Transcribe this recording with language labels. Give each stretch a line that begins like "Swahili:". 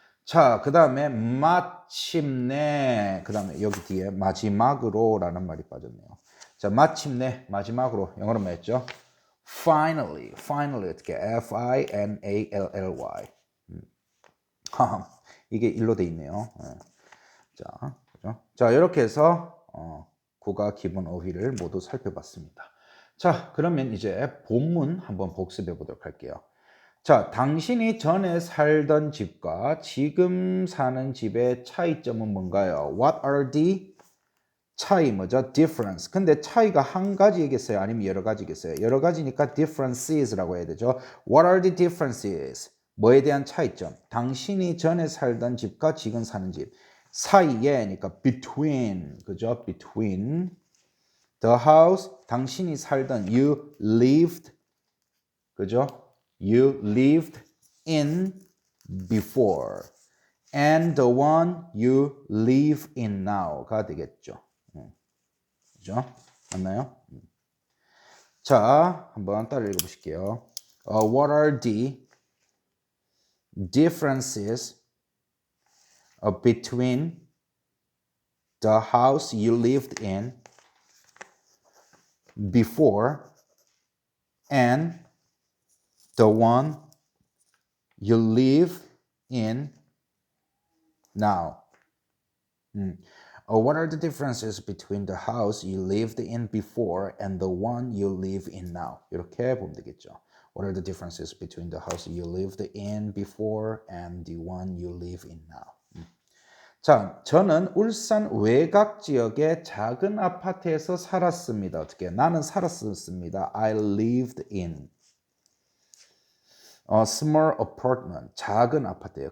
Korean: 자, 그 다음에 마침내, 그 다음에 여기 뒤에 마지막으로 라는 말이 빠졌네요. 자, 마침내, 마지막으로 영어로 뭐였죠?
English: Finally, finally
Korean: 어떻게
English: F-I-N-A-L-L-Y.
Korean: 이게 일로 돼 있네요. 자, 그죠? 자, 이렇게 해서 국어 기본 어휘를 모두 살펴봤습니다. 자, 그러면 이제 본문 한번 복습해 보도록 할게요. 자, 당신이 전에 살던 집과 지금 사는 집의 차이점은 뭔가요?
English: What are the
Korean: 차이 뭐죠?
English: Difference.
Korean: 근데 차이가 한 가지겠어요? 아니면 여러 가지겠어요? 여러 가지니까 differences라고 해야 되죠.
English: What are the differences?
Korean: 뭐에 대한 차이점? 당신이 전에 살던 집과 지금 사는 집 사이에니까 between, 그죠?
English: Between the house,
Korean: 당신이 살던
English: you lived,
Korean: 그죠?
English: You lived in before and the one you live in now
Korean: 가 되겠죠. 그죠? 맞나요? 자, 한번 따라 읽어보실게요.
English: What are the differences between the house you lived in before and the one you live in now? What are the differences between the house you lived in before and the one you live in now?
Korean: 이렇게 보면 되겠죠.
English: What are the differences between the house you lived in before and the one you live in now?
Korean: 자, 저는 울산 외곽 지역의 작은 아파트에서 살았습니다. 어떻게? 나는 살았습니다.
English: I lived in a small apartment,
Korean: 작은 아파트예요.